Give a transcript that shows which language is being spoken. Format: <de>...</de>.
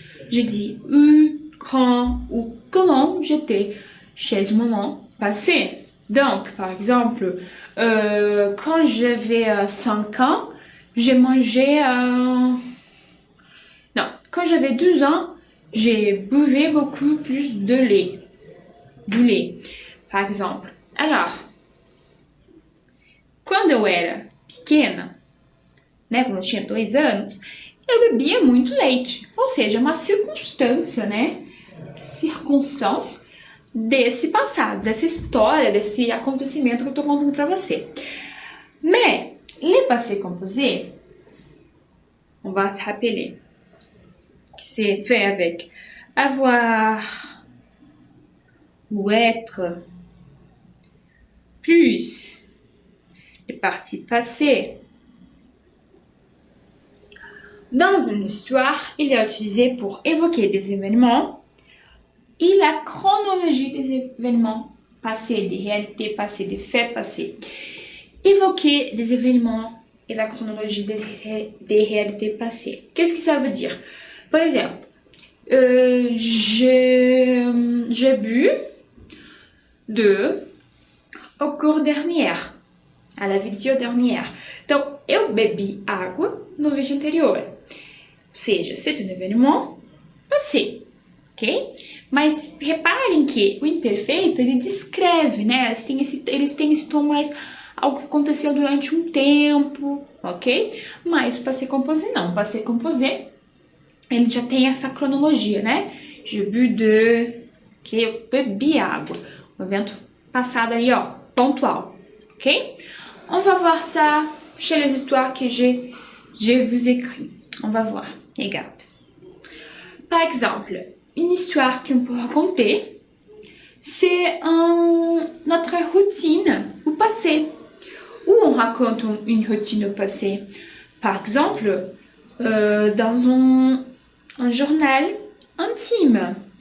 <fr>Je dis où, quand ou comment j'étais chez un moment passé. Donc, par exemple, quand j'avais 5 ans, j'ai mangé... Non, quand j'avais 12 ans, j'ai buvé beaucoup plus de lait. Du lait, par exemple.</fr> <pt>Alors, quando eu era pequena, né, quando eu tinha 2 anos, eu bebia muito leite. Ou seja, uma circunstância, né? Circunstância desse passado, dessa história, desse acontecimento que eu tô contando pra você.</pt> <fr>Mais, les passés composés, on va se rappeler que c'est fait avec avoir ou être plus les parties passées. Dans une histoire, il est utilisé pour évoquer des événements et la chronologie des événements passés, des réalités passées, des faits passés. Évoquer des événements et la chronologie des réalités passées. Qu'est-ce que ça veut dire? Par exemple, j'ai bu au cours dernière, à la vidéo dernière.</fr> <pt>Então, eu bebi água no vídeo anterior. Ou seja,</pt> <fr>c'est un événement passé, ok?</fr> <pt>Mas reparem que o imperfeito, ele descreve, né? Eles têm esse tom mais algo que aconteceu durante um tempo, ok? Mas o passé composé não. O passé composé, ele já tem essa cronologia, né?</pt> <fr>Je bu</fr> <pt>que eu bebi água. Um evento passado ali, ó, pontual, ok?</pt> <fr>On va voir ça chez les histoires que je vous écris. On va voir. Regarde. Par exemple, une histoire qu'on peut raconter, c'est notre routine au passé. Où on raconte une routine au passé. Par exemple, dans un journal intime.</fr>